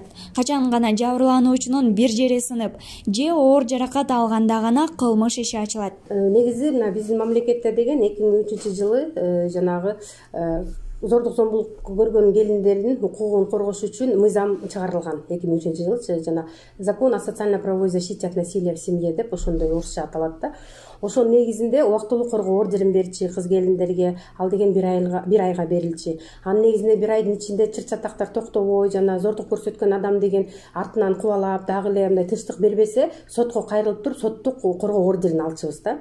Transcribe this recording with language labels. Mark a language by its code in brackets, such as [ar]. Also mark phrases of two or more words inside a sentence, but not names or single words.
[ky] Качан гана жабырлануучунун бир жери сынып, же оор жаракат алганда гана кылмыш иши ачылат. Негизи мына биздин мамлекетте деген 2003-жылы жанагы зордук зомбулук көргөн келиндердин укугун коргош үчүн мыйзам чыгарылган. 2003-жылы жана [ru] закон о социально-правовой защите от насилия в семье [ky] деп ошондой орусча аталат да. [ru] Ошонун негизинде убактылуу коргоо ордерин берчи кыз келиндерге, ал деген 1 айга берилчи. Анын негизинде 1 айдын ичинде чыр-чатактар токтобой, жана зордук көрсөткөн адам деген артынан кубалап, дагы эле мындай тынчтык бербесе, сотко кайрылып туруп, соттук коргоо ордерин алчыбыз да.